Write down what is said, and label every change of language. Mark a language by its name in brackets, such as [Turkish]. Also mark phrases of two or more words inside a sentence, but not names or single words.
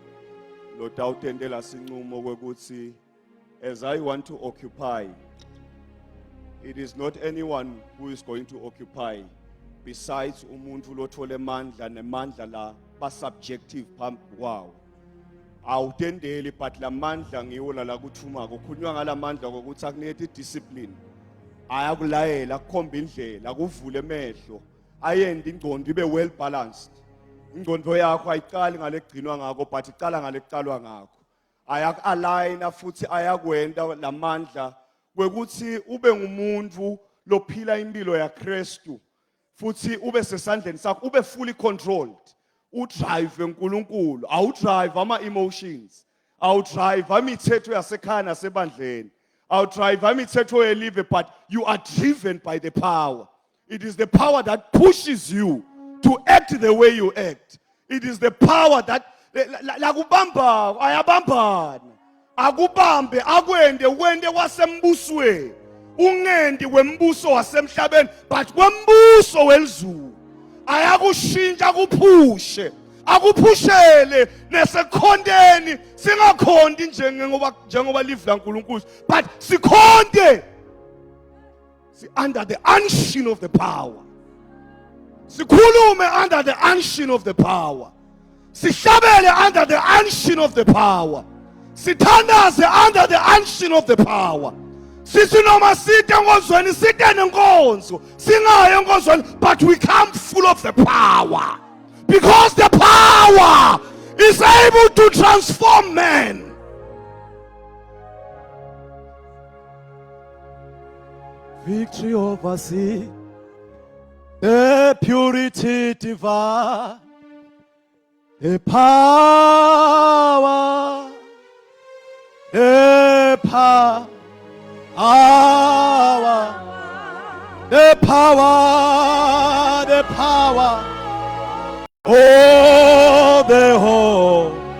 [Swati] lo dawutendela sinqumo kwekuthi [English] as I want to occupy it is not anyone who is going to occupy besides [Swati] umuntu lothole amandla nemandla la ba subjective phambi kwawo awutendeli but lamandla ngiwo la kuthuma kukhulunywa ngalamandla ukuthi akunikete discipline ayakulayela kukhomba indlela akuvule emehlo ayende ingqondo ibe well balanced ingqondo yakho ayiqali ngalegcinwa ngakho but iqala ngalecalwa ngakho ayaku-aligna futhi ayakwenda lamandla kwekuthi ube ngumuntu lophila impilo yaKristu futhi ube sesandleni sakho ube [English] fully controlled [Swati] udrive uNkulunkulu awudrive ama-emotions awudrive imithetho yasekhaya nasebandleni awudrive imithetho yelive [English] but you are driven by the power. It is the power that pushes you to act the way you act. It is the power that [Swati] lakubamba ayabambana akubambe akwende wende wasembusweni ungendi kwembuso wasemhlabeni but kwembuso welizulu. Ayakushintsha kuphushe, akuphushele nesekhondeni singakhondi njengoba live laNkulunkulu but sikhonde [English] under the unction of the power. [Swati] Sikhulume [English] under the unction of the power. [Swati] Sihlabele [English] under the unction of the power. [Swati] Sithandaze [English] under the unction of the power. [Swati] Sithi noma site enkonzweni site nenkonzo, singaye enkonzweni [English] but we come full of the power. Because the power is able to transform men. Victory over sin, the purity divine, the power, the power, the power, the power, oh, the whole.